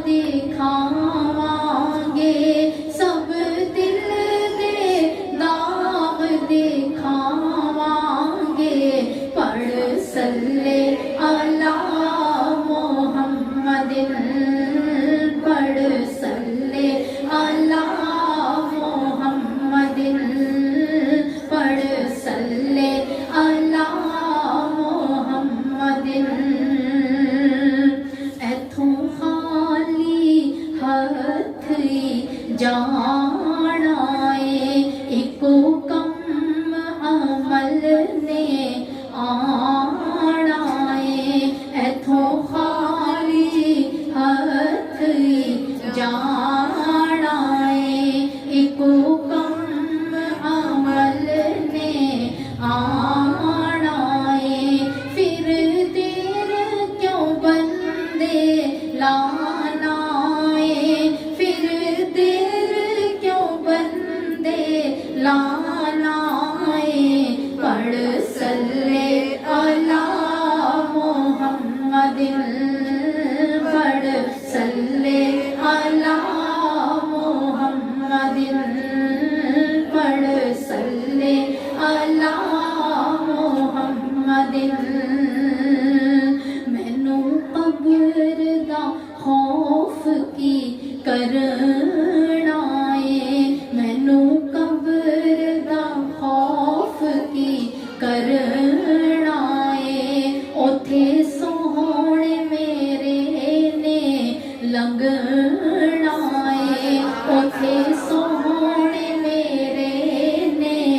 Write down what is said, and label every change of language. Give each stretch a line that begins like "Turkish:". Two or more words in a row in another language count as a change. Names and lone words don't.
Punjabi: وکھاواں گے سب دل دے داغ وکھاواں گے پڑھ
Arabic: صل على محمد
Punjabi: पढ़
Arabic: صل على محمد
Punjabi: पढ़
Arabic: صل على محمد
Punjabi: ایتھوں خالی ہتھ جانا ہے اکو کم عمل نے آنا ہے ایتھوں خالی ہتھ جانا ہے اکو کم عمل نے آنا ہے پھر دیر کیوں بندے لانا ہے پھر دیر کیوں بندے لانا ہے پڑھ
Arabic: صل على محمد
Punjabi: पढ़
Arabic: صل على محمد
Punjabi: पढ़
Arabic: صل على محمد
Punjabi: مینوں قبر دا خوف کی کرنا ہے مینوں قبر دا خوف کی کرنا ہے اوتھے سوہنے میرے نے لنگھنا ہے اوتھے سوہنے میرے نے